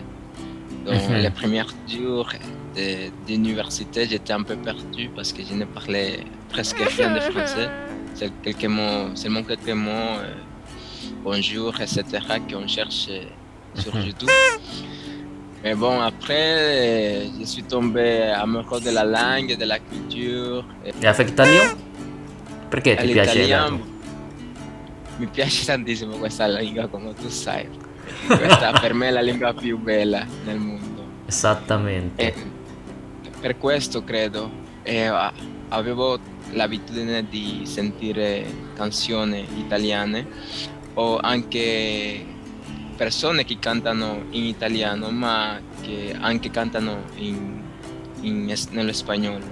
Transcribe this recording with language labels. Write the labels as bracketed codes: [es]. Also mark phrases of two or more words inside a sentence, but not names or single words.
[fr] Dans les premiers jours d'université, j'étais un peu perdu parce que je ne parlais presque rien de français. C'est quelques mots, seulement quelques mots, bonjour, etc., qu'on cherche sur YouTube. Mais bon, après, je suis tombé amoureux de la langue, de la culture. E avec italien? [it] Perché E ti piace l'italiano tanto? mi piace tantissimo questa lingua, come tu sai. Questa per me è la lingua più bella nel mondo. Esattamente. E per questo credo, avevo l'abitudine di sentire canzoni italiane o anche persone che cantano in italiano, ma che anche cantano nello spagnolo.